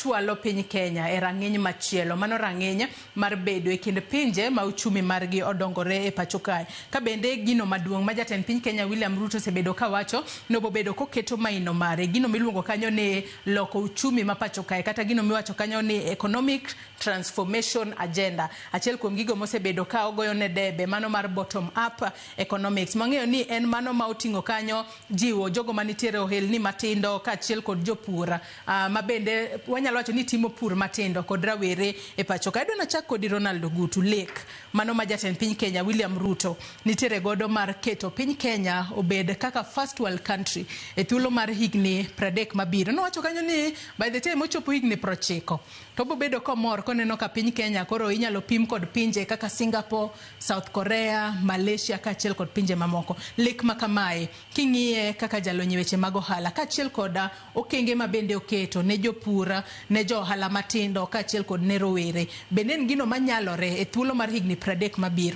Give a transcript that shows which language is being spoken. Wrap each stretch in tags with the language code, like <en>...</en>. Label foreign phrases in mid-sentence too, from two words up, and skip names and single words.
<luo>chwalo piny Kenya e rang'iny machielo, mano rang'iny mar bedo e kind pinje ma uchumi margi odongore e pacho kae. Ka bende gino maduong' ma jatend piny Kenya William Ruto osebedo kawacho no bobedo koketo maino mare gino miluongo kanyo ni loko uchumi ma pacho kae, kata gino miwacho kanyo ni</luo> <en>economic transformation agenda.</en> <luo>Achiel kuom gigo mosebedo ka ogoyo ne debe mano mar</luo> <en>bottom up economics.</en> <luo>Mang'eyo ni en mano ma oting'o kanyo jiwo jogo manitiere ohelni matindo ka achiel kod jopur ma bende wanyalo wacho ni timo pur matindo kod rawere e pacho kae. Adwa nachak kodi Ronald Ogutu lek mano ma jatend piny Kenya William Ruto nitiere godo mar keto piny Kenya obed kaka</luo> <en>first world country</en> <luo>e thuolo mar higni 30 mabiro. Nowacho kanyo ni</luo> <en>by the time</en> <luo>ochopo higni 90 to bobedo komor koneno ka piny Kenya koro inyalo pim kod pinje kaka Singapore, South Korea, Malaysia ka achiel kod pinje mamoko. Lek makamae king'iye kaka jalony weche mag ohala ka achiel koda okenge ma bende oketo ne jopur, ne jo ohala matindo ka achiel kod ne rowere, bende en gino manyalore e thuolo mar higni 30 mabiro.</luo>